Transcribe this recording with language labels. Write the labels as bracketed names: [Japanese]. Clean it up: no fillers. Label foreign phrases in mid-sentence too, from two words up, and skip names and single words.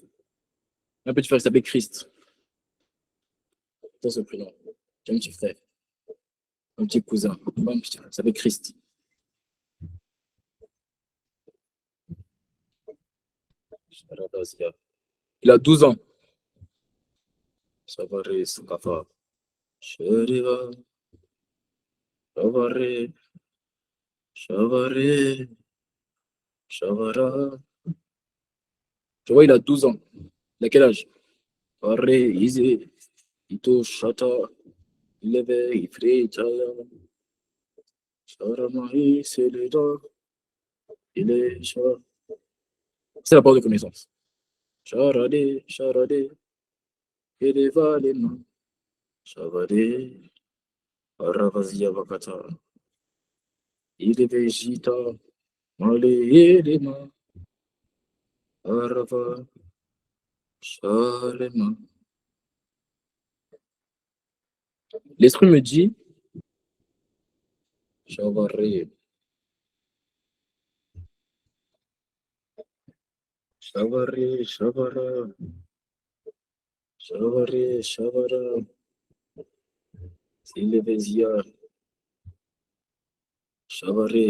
[French] Un petit frère qui s'appelle Christ. C'est ce prénom. J'ai un petit frère. Un petit cousin. Un petit frère qui s'appelle Christ. Il a 12 ans. Savare Sakafa. Sheriva. Savare. Shavare. Shavara. Tu vois, il a 12 ans. Il a quel âge? Arre, Izé. Ito Shata. Leve, Ifre, Chaya. Sharamahi, Seleda. Il est Shah. C'est la parole de connaissance. Charade, Charade. Eleva, Lema. Shavade. Aravazia Vakata. Il est Vegeta. Male, Elema. Arava, Shalema. L'esprit me dit, Shavare, Shavare, Shavara, Shavare, Shavara, Silevesia, Shavare.